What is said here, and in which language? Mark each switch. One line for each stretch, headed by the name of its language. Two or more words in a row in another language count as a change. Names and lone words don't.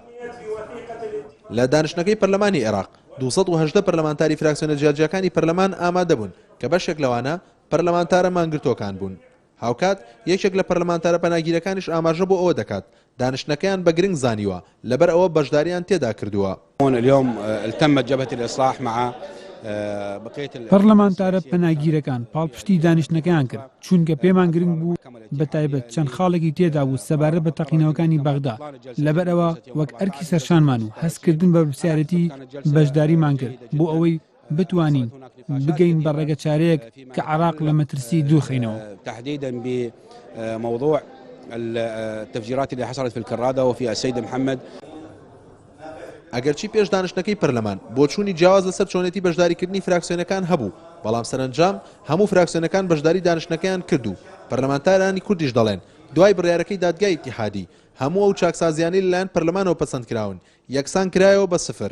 Central Kurdish: لە دانیشتنەکەی پەرلەمانی عێراق 218 پەرلەمانتاری فراکسیۆنە جیاجیەکانی پەرلەمان ئامادە بوون کە بەشێک لەوانە پەرلەمانتارە مانگرتۆکان بوون. هاوکات یەکێک لە پەرلەمانتارە پەناگیرەکانیش ئاماژە بۆ ئەوە دەکات دانیشتنەکەیان بە گرنگ زانیوە لەبەر ئەوە بەشداریان تێدا کردووە.
Arabic: اليوم التمت جبهة الإصلاح مع
Central Kurdish: پەرلەمانتارە پەناگیرەکان پاڵپشتی دانیشتنەکەیان کرد چونکە پێمان گرنگ بوو بە تایبەت چەند خاڵێکی تێدا بوو سەبارەت بە تەقینەوەکانی بەغدا لەبەرەوە وەک ئەرکی سەرشانمان و هەستکردن بە پرسیارەتی بەشداریمان کرد بۆ ئەوەی بتوانین بگەین بە ڕێگە چارەیەک کە عێراق لە مەترسی دوورخینەوە.
Arabic: تحديدا بموضوع التفجيرات اللي حصلت في الكرادة وفي السيد محمد.
Central Kurdish: ئەگەرچی پێش دانیشتنەکەی پەرلەمان بۆ چوونی جیاواز لەسەر چۆنێتی بەشداریکردنی فراکسیۆنەکان هەبوو بەڵام سەرنجام هەموو فراکسیۆنەکان بەشداری دانیشتنەکەیان کردو. پەرلەمانتارانی کوردیش دەڵێن دوای بڕیارەکەی دادگای ئیتیحادی هەموو ئەو چاکسازیانەی لەلایەن پەرلەمانەوە پەسەندکراون یەکسان کرایەوە بە سفر.